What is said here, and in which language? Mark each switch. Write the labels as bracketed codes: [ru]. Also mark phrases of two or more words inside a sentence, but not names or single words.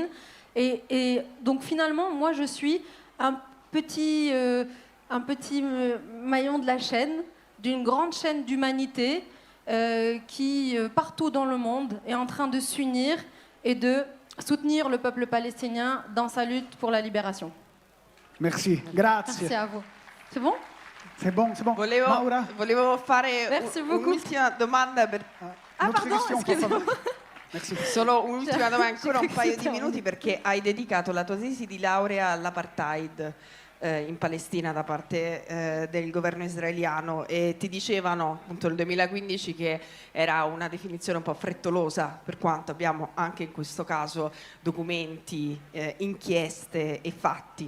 [fr] Et donc finalement, moi je suis un petit maillon de la chaîne, d'une grande chaîne d'humanité qui, partout dans le monde, est en train de s'unir et de soutenir le peuple palestinien dans sa lutte pour la libération. Merci, grazie. Merci à vous. C'est bon? C'est bon, c'est bon. Maura? [it] Volevo fare [fr] Merci beaucoup. [it] un'ultima domanda per [fr] Une autre pardon, question, por excusez-moi. favor. Merci. [it] solo un'ultima domanda, ancora un paio di Cristiano. minuti, perché hai dedicato la tua tesi di laurea all'apartheid in Palestina da parte del governo israeliano, e ti dicevano appunto nel 2015 che era una definizione un po' frettolosa, per quanto abbiamo anche in questo caso documenti, inchieste e fatti.